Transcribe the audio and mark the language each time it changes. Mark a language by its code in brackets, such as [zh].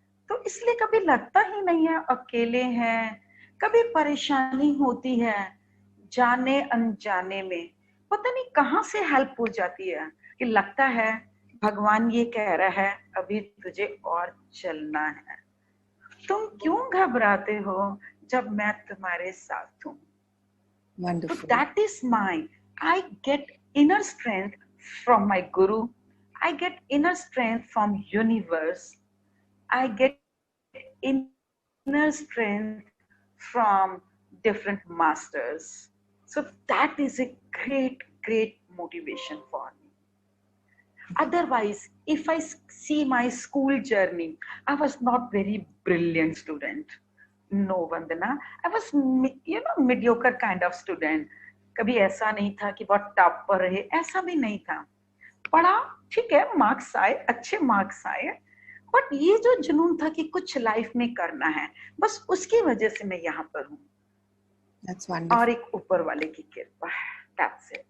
[hi] तो इसलिए कभी लगता ही नहीं है अकेले हैं, कभी परेशानी होती है, जाने अनजाने में पता नहीं कहां से हेल्प हो जाती है कि लगता है भगवान ये कह रहा है अभी तुझे और चलना है, तुम क्यों घबराते हो जब मैं तुम्हारे साथ हूं। [en] So wonderful. that is my, I get inner strength from my guru. I get inner strength from universe. I get inner strength from different masters. So that is a great, great motivation for me. Otherwise, if I see my school journey, I was not very brilliant student. No, Vandana. I was, mediocre kind of student. [hi] कभी ऐसा नहीं था कि बहुत top पर रहे, ऐसा भी नहीं था। पढ़ा, ठीक है, मार्क्स आए, अच्छे मार्क्स आए, बट ये जो जुनून था कि कुछ लाइफ में करना है, बस उसकी वजह से मैं यहाँ पर हूँ। [en] That's wonderful. [hi] और एक ऊपर वाले की कृपा है। [en] That's it.